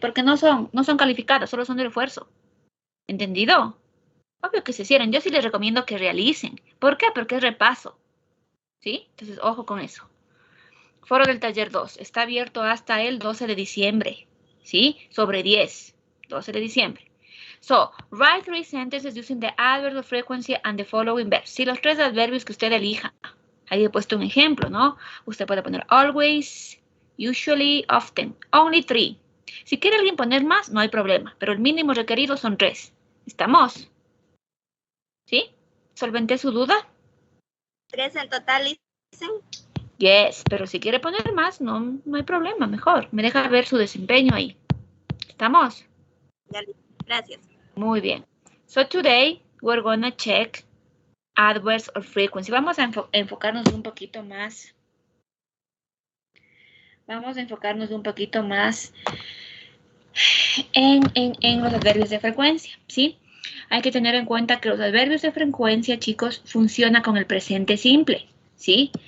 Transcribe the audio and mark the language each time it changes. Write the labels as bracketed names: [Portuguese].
[Spanish] Porque no son calificadas, solo son de refuerzo. ¿Entendido? Obvio que se cierren. Yo sí les recomiendo que realicen. ¿Por qué? Porque es repaso. ¿Sí? Entonces, ojo con eso. Foro del taller 2. Está abierto hasta el 12 de diciembre. ¿Sí? Sobre 10. 12 de diciembre. [English] So, write 3 sentences using the adverb of frequency and the following verbs. [Spanish] Sí, los 3 adverbios que usted elija. Ahí he puesto un ejemplo, ¿no? Usted puede poner always, usually, often. [English] Only 3. [Spanish] Si quiere alguien poner más, no hay problema. Pero el mínimo requerido son 3. ¿Estamos? ¿Sí? ¿Solventé su duda? 3 en total, dicen. Yes, pero si quiere poner más, no hay problema, mejor. Me deja ver su desempeño ahí. ¿Estamos? Ya, gracias. Muy bien. [English] So today, we're gonna check adverbs of frequency. [Spanish] Vamos a enfocarnos un poquito más. Vamos a enfocarnos un poquito más en los adverbios de frecuencia, ¿sí? Hay que tener en cuenta que los adverbios de frecuencia, chicos, funcionan con el presente simple, ¿sí?